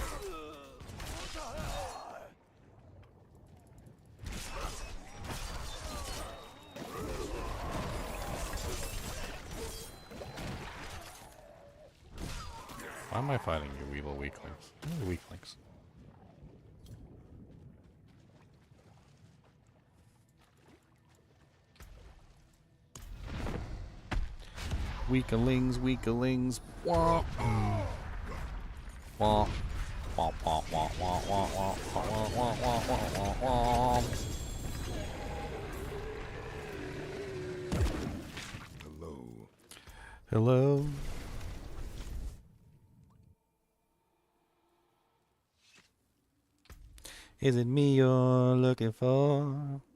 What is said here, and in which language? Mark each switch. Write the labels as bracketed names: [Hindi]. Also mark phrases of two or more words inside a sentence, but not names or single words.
[English] Why am I fighting you evil weaklings? You're weaklings. Weaklings, weaklings. Wah. Wah. Wah, wah, wah, wah, wah, wah, wah, wah, wah, wah, wah, wah. Hello. Hello. Is it me you're looking for?